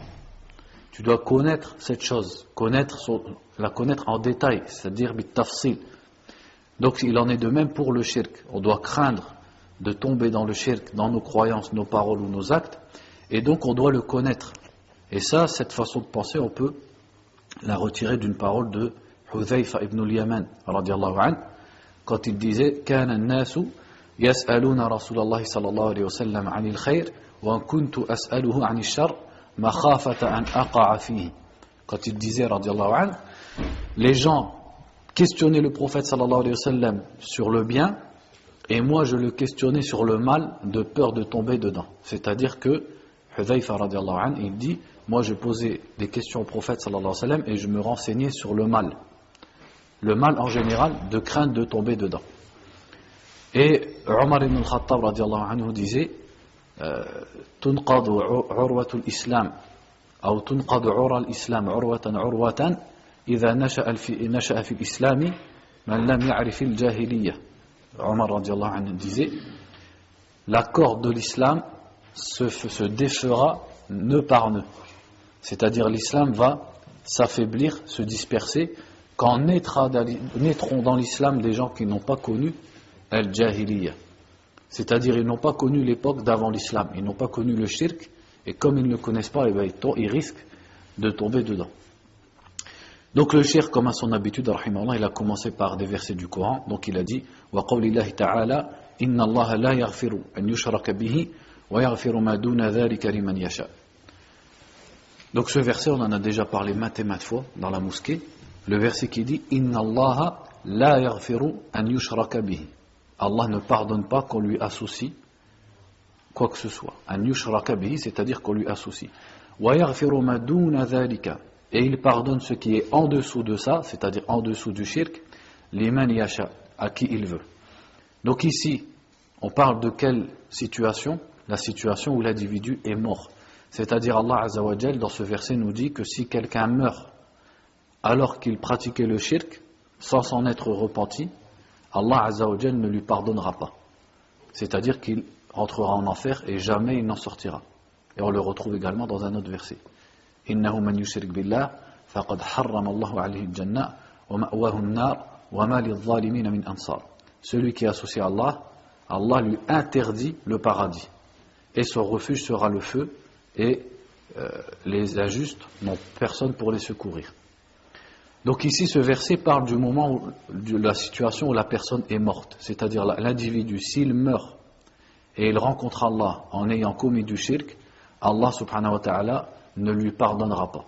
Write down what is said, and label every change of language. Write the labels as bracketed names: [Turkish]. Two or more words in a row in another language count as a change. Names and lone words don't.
[French] Tu dois connaître cette chose, la connaître en détail, c'est-à-dire bit-tafsil. Donc il en est de même pour le shirk. On doit craindre de tomber dans le shirk, dans nos croyances, nos paroles ou nos actes, et donc on doit le connaître. Et ça, cette façon de penser, on peut la retirer d'une parole de Hudhayfa ibn al-Yaman, [Arabic] رضي الله عنه, [French] quand il disait « [Arabic] كان الناس يسألون رسول الله صلى الله عليه وسلم عن الخير وكنت أسأله عن الشر مخافة أن أقع فيه [French] » Quand il disait, [Arabic] رضي الله عنه, [French] les gens questionnaient le prophète [Arabic] صلى الله عليه وسلم [French] sur le bien, et moi je le questionnais sur le mal, de peur de tomber dedans. C'est-à-dire que Hudhayfa [Arabic] رضي الله عنه, [French] il dit, moi je posais des questions au prophète [Arabic] صلى الله عليه وسلم [French] et je me renseignais sur le mal. Le mal en général, de crainte de tomber dedans. Et Omar ibn al-Khattab [Arabic] رضي الله عنه [French] disait, [Arabic] تنقض عروة الإسلام, ou تنقض عرى الإسلام عروة عروة, إذا نشأ في الإسلام من لم يعرف الجاهلية. [French] Omar [Arabic] رضي الله عنه [French] disait, la corde de l'islam se défera nœud par nœud. C'est-à-dire l'islam va s'affaiblir, se disperser quand naîtront dans l'islam des gens qui n'ont pas connu al-jahiliya. C'est-à-dire ils n'ont pas connu l'époque d'avant l'islam, ils n'ont pas connu le shirk, et comme ils ne le connaissent pas, ils risquent de tomber dedans. Donc le cheikh, comme à son habitude, rahimahullah, il a commencé par des versets du Coran. Donc il a dit [Arabic] وقول الله تعالى إن الله لا يغفر أن يشرك به ويغفر ما دون ذلك لمن يشاء. [French] Donc ce verset, on en a déjà parlé maintes et maintes fois dans la mosquée. Le verset qui dit [Arabic] إن الله لا يغفر أن يشرك به. [French] Allah ne pardonne pas qu'on lui associe quoi que ce soit. [Arabic] أن يشرك به, [French] c'est-à-dire qu'on lui associe. [Arabic] ويغفر ما دون ذلك. [French] Et il pardonne ce qui est en dessous de ça, c'est-à-dire en dessous du shirk, [Arabic] لمن يشاء, [French] à qui il veut. Donc ici, on parle de quelle situation? La situation où l'individu est mort. C'est-à-dire Allah [Arabic] عز وجل, [French] dans ce verset, nous dit que si quelqu'un meurt alors qu'il pratiquait le shirk, sans s'en être repenti, Allah [Arabic] عز وجل [French] ne lui pardonnera pas. C'est-à-dire qu'il rentrera en enfer et jamais il n'en sortira. Et on le retrouve également dans un autre verset. [Arabic] إنه من يشرك بالله فقد حرم الله عليه الجنة ومأواه النار وما للظالمين من أنصار. [French] Celui qui associe à Allah, Allah lui interdit le paradis et son refuge sera le feu, et les injustes n'ont personne pour les secourir. Donc ici, ce verset parle du moment de la situation où la personne est morte, c'est-à-dire l'individu, s'il meurt et il rencontre Allah en ayant commis du shirk, Allah [Arabic] سبحانه وتعالى [French] ne lui pardonnera pas.